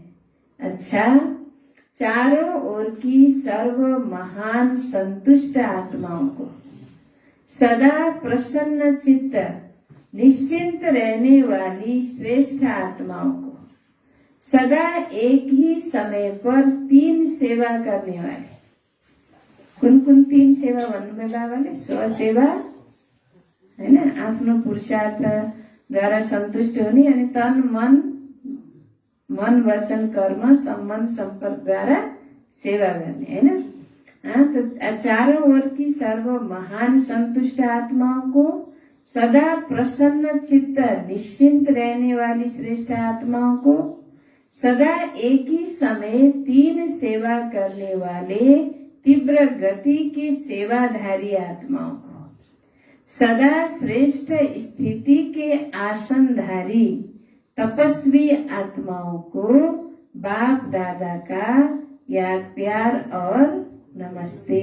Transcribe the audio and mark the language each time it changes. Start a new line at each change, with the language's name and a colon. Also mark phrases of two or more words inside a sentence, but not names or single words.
Hindi: अच्छा, चारों ओर की सर्व महान संतुष्ट आत्माओं को, सदा प्रसन्न चित्त निश्चिंत रहने वाली श्रेष्ठ आत्माओं को, सदा एक ही समय पर 3 सेवा करने वाले।
Nepali: कुन कुन 3 सेवा भन्नुभयो बाबाले? स्वसेवा, हैन, आफ्नो पुरुषार्थद्वारा सन्तुष्ट हुने, अनि तन मन वचन कर्म सम्बन्ध सम्पर्कद्वारा सेवा गर्ने, हैन।
Hindi: तो चारों ओर की सर्व महान संतुष्ट आत्माओं को, सदा प्रसन्न चित्त निश्चिंत रहने वाली श्रेष्ठ आत्माओं को, सदा एक ही समय 3 सेवा करने वाले तीव्र गति की सेवाधारी आत्माओं को, सदा श्रेष्ठ स्थिति के आसनधारी तपस्वी आत्माओं को बाप दादा का याद प्यार और नमस्ते।